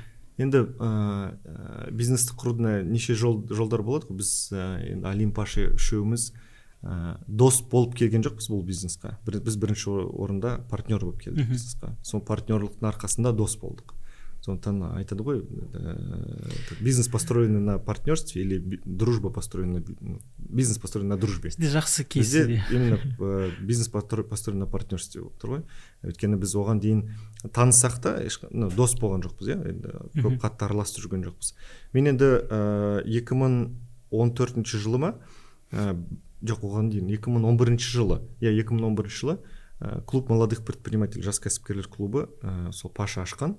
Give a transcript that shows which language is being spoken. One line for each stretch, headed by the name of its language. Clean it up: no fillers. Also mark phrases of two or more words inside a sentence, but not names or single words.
Kazakh: Енді бизнесті құрудың неше жолдар болады. Біз Алим Паша үшеуміз дос болып келген жоқпыз бұл бизнесқа. Біз бірінші орында партнер болып келдік бизнесқа. Сол партнерлықтың арқасында дос болдық. Сондықтан айтады ғой,
Russian: бизнес построен на партнерстве или дружба построена, бизнес построен на дружбе.
Kazakh: Сізде жақсы кейсі.
Russian: Именно бизнес построен на партнерстве
Kazakh: болып тұр ғой. Өйткені біз оған дейін таныссақ та дос болған жоқпыз, көп қатты араласып жүрген жоқпыз. Мен енді 2014 жылы ма, жоқ оған дейін 2011 жылы
Russian: клуб молодых предпринимателей,
Kazakh: жас кәсіпкерлер клубы сол Паша ашқан.